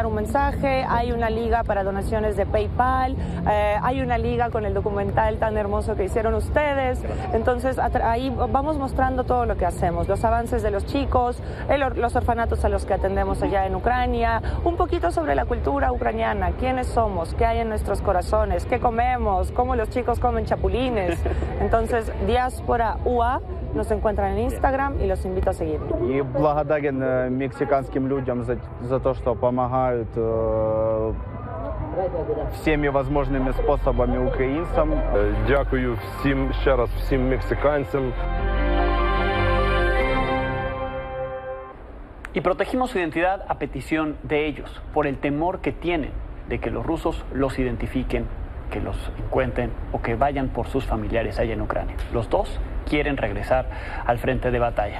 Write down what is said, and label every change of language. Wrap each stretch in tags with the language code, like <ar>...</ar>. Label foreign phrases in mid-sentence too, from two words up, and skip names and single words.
<es>un mensaje, hay una liga para donaciones de PayPal, hay una liga con el documental tan hermoso que hicieron ustedes, entonces ahí vamos mostrando todo lo que hacemos, los avances de los chicos, los orfanatos a los que atendemos allá en Ucrania, un poquito sobre la cultura ucraniana, quiénes somos, qué hay en nuestros corazones, qué comemos, cómo los chicos comen chapulines, entonces Diáspora UA nos encuentran en Instagram y los invito a seguirme.</es> <ru>И благодарен мексиканским людям за то, что помогают всеми возможными способами украинцам.</ru> <uk>Дякую всім, ще раз всім мексиканцям.</uk> <es>Y protegimos su identidad a petición de ellos, por el temor que tienen de que los rusos los identifiquen, que los encuentren o que vayan por sus familiares allá en Ucrania. Los dos quieren regresar al frente de batalla.</es>